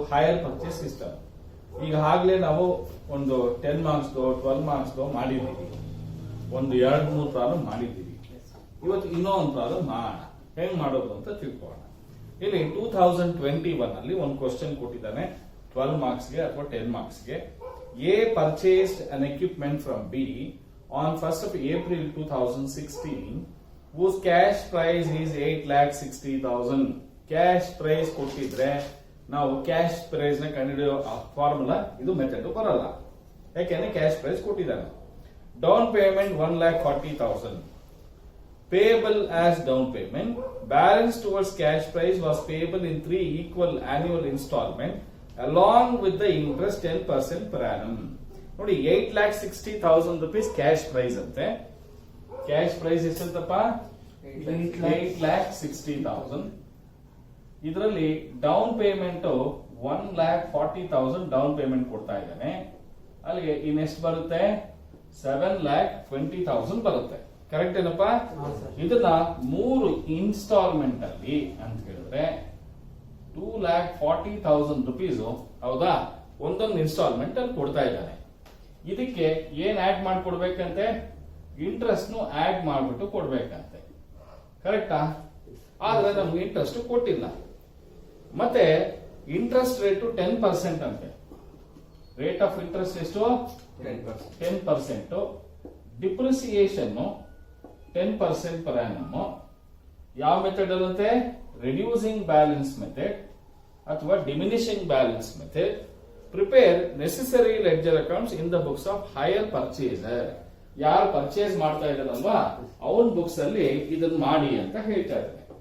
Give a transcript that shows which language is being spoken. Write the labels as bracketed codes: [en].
[kn] Higher purchase system. ಈಗಾಗಲೇ ನಾವು ಒಂದು 10 ಮಾರ್ಕ್ಸ್ 12 ಮಾರ್ಕ್ಸ್ ಮಾಡಿದ್ದೀವಿ, ಒಂದು 2-3 ಪ್ರಾಬ್ಲಮ್ ಮಾಡಿದ್ದೀವಿ. ಇವತ್ತು ಇನ್ನೂ ಒಂದು ಪ್ರಾಬ್ಲಮ್ ಮಾಡೋಣ, ಹೆಂಗ್ ಮಾಡೋದು ಅಂತ ತಿಳ್ಕೊಳ್ಳೋಣ. ಇಲ್ಲಿ 2021 ಅಲ್ಲಿ ಒಂದು ಕ್ವಶನ್ ಕೊಟ್ಟಿದ್ದಾನೆ 12 ಮಾರ್ಕ್ಸ್ಗೆ ಅಥವಾ 10 ಮಾರ್ಕ್ಸ್ಗೆ. [en] A purchased an equipment from B on 1st of April 2016 whose cash price is 8,60,000. [kn] Cash prize ಕೊಟ್ಟಿದ್ರೆ ನಾವು ಕ್ಯಾಶ್ ಪ್ರೈಸ್ ನ ಕಂಡುಹಿಡಿಯೋ ಫಾರ್ಮುಲಾ ಇದು ಮೆಥಡ್ ಬರಲ್ಲ, ಯಾಕೆಂದ್ರೆ ಕ್ಯಾಶ್ ಪ್ರೈಸ್ ಕೊಟ್ಟಿದ್ದಾನೆ. [en] Down payment 1,40,000 payable as down payment. Balance towards cash price was payable in 3 equal annual installment along with the interest 10% per annum. [kn] ನೋಡಿ, 8,60,000 rupees cash prize ಅಂತೆ. Cash prize ಎಷ್ಟಂತಪ್ಪ? 8,60,000. ಇದರಲ್ಲಿ down payment 1,40,000 down payment ಕೊಡ್ತಾ ಇದ್ದಾನೆ. ಅಲ್ಲಿಗೆ ಇನ್ನೆಷ್ಟು ಬರುತ್ತೆ? 7,20,000 ಬರುತ್ತೆ. Correct ಏನಪ್ಪ? ಇದನ್ನ 3 ಇನ್ಸ್ಟಾಲ್ಮೆಂಟ್ ಅಲ್ಲಿ ಅಂತ ಹೇಳಿದ್ರೆ 2,40,000 rupees, ಹೌದಾ? ಒಂದೊಂದು ಇನ್ಸ್ಟಾಲ್ಮೆಂಟ್ ಅಲ್ಲಿ ಕೊಡ್ತಾ ಇದ್ದಾನೆ. ಇದಕ್ಕೆ ಏನ್ ಆಡ್ ಮಾಡ್ಕೊಡ್ಬೇಕಂತೆ? ಇಂಟ್ರೆಸ್ಟ್ ಆಡ್ ಮಾಡ್ಬಿಟ್ಟು ಕೊಡ್ಬೇಕಂತೆ. ಕರೆಕ್ಟಾ? ಆದ್ರೆ ನಮ್ಗೆ ಇಂಟ್ರೆಸ್ಟ್ ಕೊಟ್ಟಿಲ್ಲ. ಮತ್ತೆ ಇಂಟ್ರೆಸ್ಟ್ ರೇಟ್ 10% ಅಂತೆ. ರೇಟ್ ಆಫ್ ಇಂಟ್ರೆಸ್ಟ್ ಎಷ್ಟು? 10%. [en] Depreciation 10% per annum. [kn] ಯಾವ ಮೆಥಡ್ ಅಲ್ಲಂತೆ? [en] Reducing balance method ಅಥವಾ diminishing balance method. Prepare necessary ledger accounts in the books of hire purchaser. [kn] ಯಾರು ಪರ್ಚೇಸ್ ಮಾಡ್ತಾ ಇದ್ದಾರಲ್ವಾ ಅವನ್ ಬುಕ್ಸ್ ಅಲ್ಲಿ ಇದನ್ನ ಮಾಡಿ ಅಂತ ಹೇಳ್ತಾ ಇದ್ದಾರೆ.